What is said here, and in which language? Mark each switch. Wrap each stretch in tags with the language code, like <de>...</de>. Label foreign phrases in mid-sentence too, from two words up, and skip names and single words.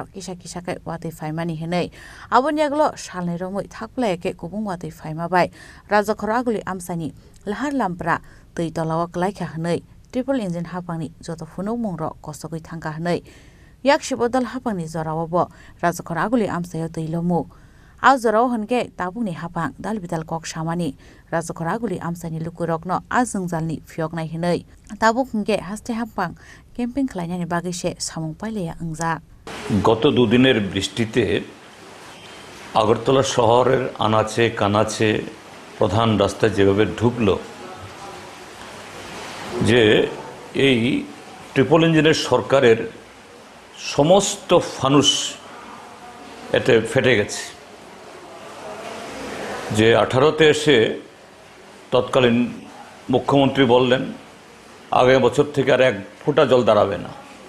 <trp>Kisha Kishakai Wati Faimani Henei Aboni Aglo Shalni Romoi Thakplay ke Kubung Wati Faima Bai Razakhor Agoli Amsani Lahar Lampra Tui Tolawa Klaika Henei</trp> <en>Triple Engine</en> <trp>Hapangni Joto Funo Mungro Kosogoi Thangka Henei Yakshi Bodal Hapangni Zorawabo Razakhor Agoli Amsayo Tuilomu Azorao Honke Tabuni Hapang Dalbidal Kok Shamani Razakhor Agoli Amsani Lukurokno Azungzalni Fioknai Henei Tabuk Honke Haste Hapang Camping Klainani Bagishe Samung Paileya Angza</trp> <bn>গত দুদিনের বৃষ্টিতে আগরতলা শহরের আনাচে কানাচে প্রধান রাস্তায় যেভাবে ঢুকলো যে এই</bn> <en>triple engine</en> <bn>সরকারের সমস্ত ফানুস এতে ফেটে গেছে যে 18তে এসে তৎকালীন মুখ্যমন্ত্রী বললেন আগামী বছর থেকে আর এক ফোঁটা জল দাঁড়াবে না</bn>